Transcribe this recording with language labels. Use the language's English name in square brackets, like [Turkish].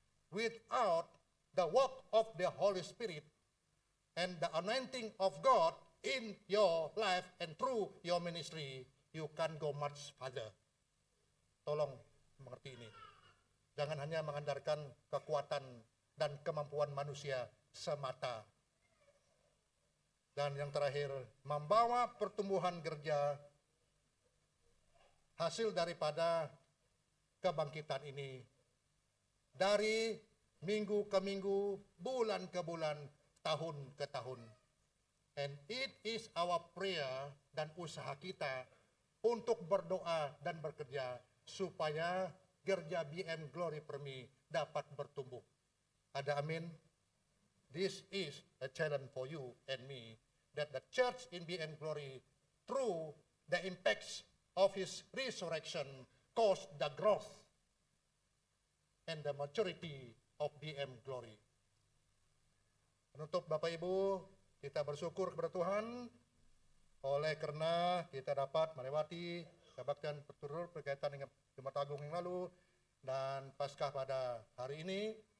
[English] Without the work of the Holy Spirit and the anointing of God in your life and through your ministry, you can go much farther. [Indonesian] Tolong mengerti ini. Jangan hanya mengandalkan kekuatan dan kemampuan manusia semata. Dan yang terakhir, membawa pertumbuhan gereja hasil daripada kebangkitan ini dari minggu ke minggu, bulan ke bulan, tahun ke tahun. [English] And it is our prayer [Indonesian] dan usaha kita untuk berdoa dan bekerja supaya gereja BM Glory Permi dapat bertumbuh. Ada amin? [English] This is a challenge for you and me, that the church in BM Glory, through the impacts of His resurrection, cause the growth and the maturity of BM Glory. [Indonesian] Penutup Bapak Ibu, kita bersyukur kepada Tuhan oleh karena kita dapat melewati kebaktian berturut berkaitan dengan Jumat Agung yang lalu dan Paskah pada hari ini.